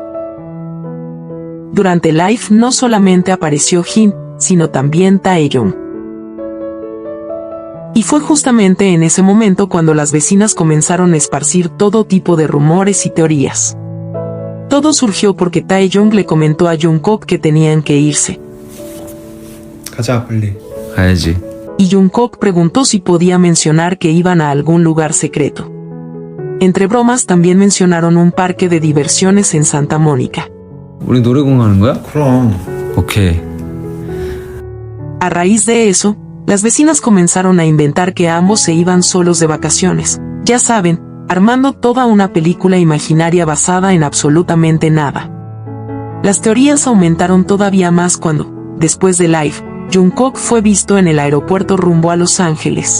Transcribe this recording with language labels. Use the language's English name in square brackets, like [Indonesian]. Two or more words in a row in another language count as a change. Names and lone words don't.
[Spanish] Durante el live no solamente apareció Jin, sino también Taeyeon. Y fue justamente en ese momento cuando las vecinas comenzaron a esparcir todo tipo de rumores y teorías. Todo surgió porque Taeyeon le comentó a Jungkook que tenían que irse. [Korean] 가자, 빨리. 가야지. [Spanish] Y Jungkook preguntó si podía mencionar que iban a algún lugar secreto. Entre bromas también mencionaron un parque de diversiones en Santa Mónica. [Korean] 우리 놀이공원 가는 거야? 그럼. 오케이. [Spanish] A raíz de eso, las vecinas comenzaron a inventar que ambos se iban solos de vacaciones, ya saben, armando toda una película imaginaria basada en absolutamente nada. Las teorías aumentaron todavía más cuando, después del live, Jungkook fue visto en el aeropuerto rumbo a Los Ángeles.